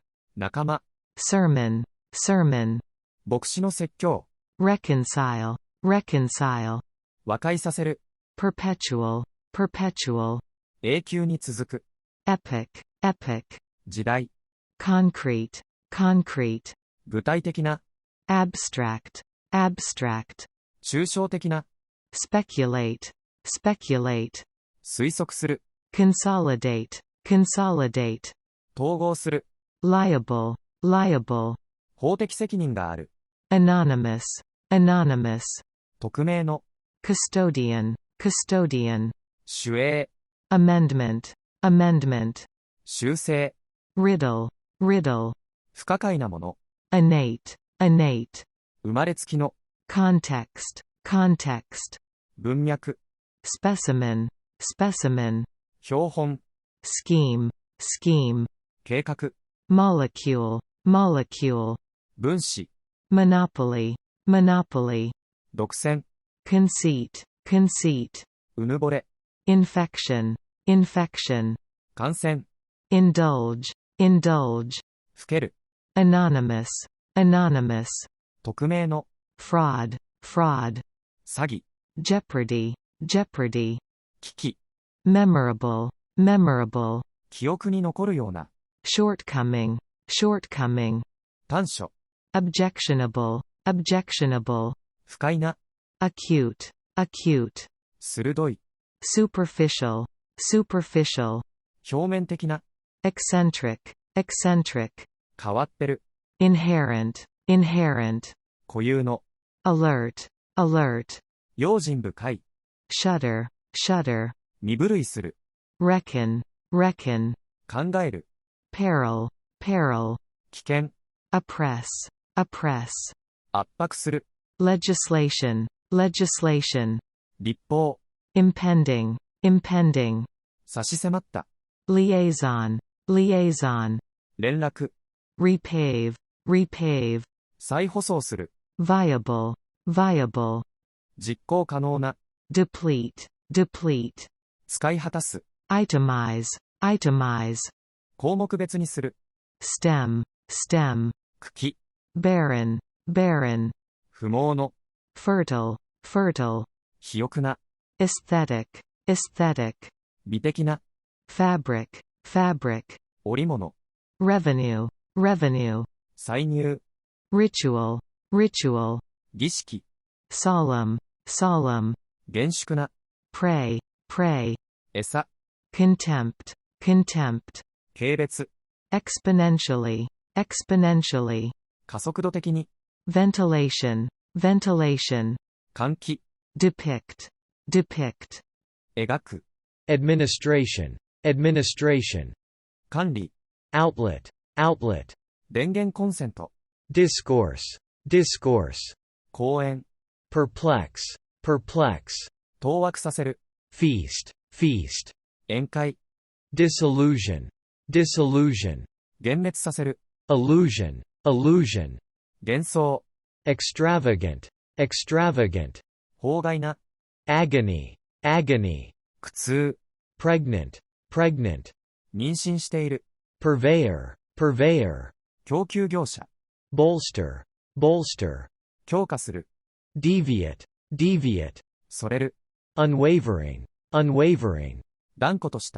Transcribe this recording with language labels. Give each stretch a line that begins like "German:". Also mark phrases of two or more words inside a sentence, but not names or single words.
Japanese: 仲間、
English: sermon, sermon,
Japanese: 牧師の説教、
English: reconcile, reconcile,
Japanese: 和解させる、
English: perpetual, perpetual,
Japanese: 永久に続く、
English: epic, epic,
Japanese: 時代、
English: concrete, concrete,
Japanese: 具体的な、
English: abstract, abstract,
Japanese: 抽象的な、
English: speculate, speculate,
Japanese: 推測する、
English: consolidate, consolidate,
Japanese: 統合する、
English: liable, liable,
Japanese: 法的責任がある、
English: anonymous, anonymous,
Japanese: 匿名の、
English: custodian, custodian,
Japanese: 守衛、
English: amendment, amendment,
Japanese: 修正、
English: riddle, riddle,
Japanese: 不可解なもの、
English: innate, innate,
Japanese: 生まれつきの、
English: context, context,
Japanese: 文脈、
English: specimen, specimen,
Japanese: 標本、
English: scheme, scheme,
Japanese: 計画、
English: molecule, molecule,
Japanese: 分子、
English: monopoly, monopoly,
Japanese: 独占、
English: conceit, conceit,
Japanese: うぬぼれ、
English: infection, infection,
Japanese: 感染、
English: indulge, indulge,
Japanese: ふける、
English: anonymous, anonymous,
Japanese: 匿名の、
English: fraud, fraud,
Japanese: 詐欺、
English: jeopardy, jeopardy,
Japanese: 危機、
English: memorable, memorable,
Japanese: 記憶に残るような、
English: shortcoming, shortcoming,
Japanese: 短所、
English: objectionable, objectionable,
Japanese: 不快な、
English: acute, acute,
Japanese: 鋭い、
English: superficial, superficial,
Japanese: 表面的な、
English: eccentric, eccentric,
Japanese: 変わってる、
English: inherent, inherent,
Japanese: 固有の、
English: alert, alert,
Japanese: 用心深い、
English: shudder, shudder,
Japanese: 身震いする、
English: reckon, reckon,
Japanese: 考える、
English: peril, peril,
Japanese: 危険、
English: oppress, oppress,
Japanese: 圧迫する、
English: legislation, legislation,
Japanese: 立法、
English: impending, impending,
Japanese: 差し迫った、
English: liaison, liaison,
Japanese: 連絡、
English: repave, repave,
Japanese: 再舗装する、
English: viable, viable,
Japanese: 実行可能な、
English: deplete, deplete,
Japanese: 使い果たす、
English: itemize, itemize,
Japanese: 項目別にする。
English: stem, stem,
Japanese: 茎、
English: barren, barren,
Japanese: 不毛の、
English: fertile, fertile,
Japanese: 肥沃な、
English: aesthetic, aesthetic,
Japanese: 美的な、
English: fabric, fabric,
Japanese: 織物、
English: revenue, revenue,
Japanese: 歳入、
English: ritual, ritual,
Japanese: 儀式、
English: solemn, solemn,
Japanese: 厳粛な、
English: prey, prey,
Japanese: 餌、
English: contempt, contempt,
Japanese: 軽蔑、
English: exponentially, exponentially,
Japanese: 加速度的に、
English: ventilation, ventilation,
Japanese: 換気、
English: depict, depict,
Japanese: 描く、
English: administration, administration,
Japanese: 管理、
English: outlet, outlet,
Japanese: 電源コンセント、
English: discourse, discourse,
Japanese: 講演、
English: perplex, perplex,
Japanese: 当惑させる、
English: feast, feast,
Japanese: 宴会、
English: disillusion, disillusion,
Japanese: 幻滅させる、
English: illusion, illusion,
Japanese: 幻想、
English: extravagant, extravagant,
Japanese: 法外な、
English: agony, agony,
Japanese: 苦痛、
English: pregnant, pregnant,
Japanese: 妊娠している、
English: purveyor, purveyor,
Japanese: 供給業者、
English: bolster, bolster,
Japanese: 強化する、
English: deviate, deviate,
Japanese: それる、
English: unwavering, unwavering,
Japanese: 断固とした、